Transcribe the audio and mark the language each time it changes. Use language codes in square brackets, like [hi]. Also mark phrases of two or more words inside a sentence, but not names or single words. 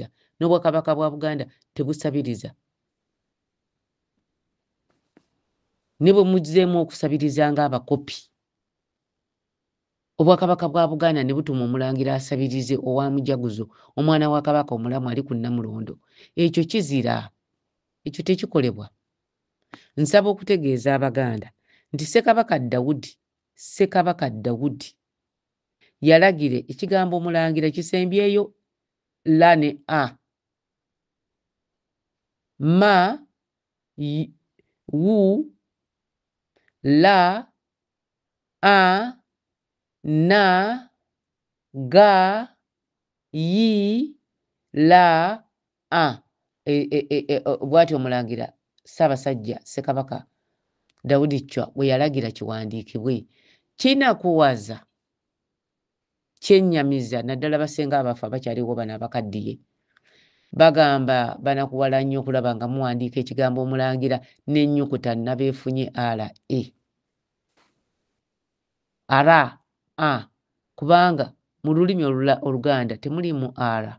[lg] N'Obwakabaka bwa Buganda tebusabiriza. Ne bwe muzzeemu okusabiriza ng'abakopi, Obwakabaka bwa Buganda ne butuma omulangira asabirize owa mujaguzo, omwana wa Kabaka omulamu ali ku Namulondo. Ekyo kizira. Ekyo tekikolebwa. Nsaba okutegeeza Abaganda nti Ssekabaka Dawudi yalagire ekigambo omulangira kisembyeyo la ne a. Ma, wu, la, a, na, ga, yi, la, a. Bw'atyo omulangira Ssaabasajja Ssekabaka Dawudi Chwa bwe yalagira kiwandiikibwe. Kinakuwaza, kyennyamiza, naddala basenga abafu abakyaliwo bano abakaddiye bagamba banakuwala nnyo okulaba nga muwandiika ekigambo omulangira n'ennyukuta nabeefunye ara a, kubanga mu lulimi Oluganda temulimu ara.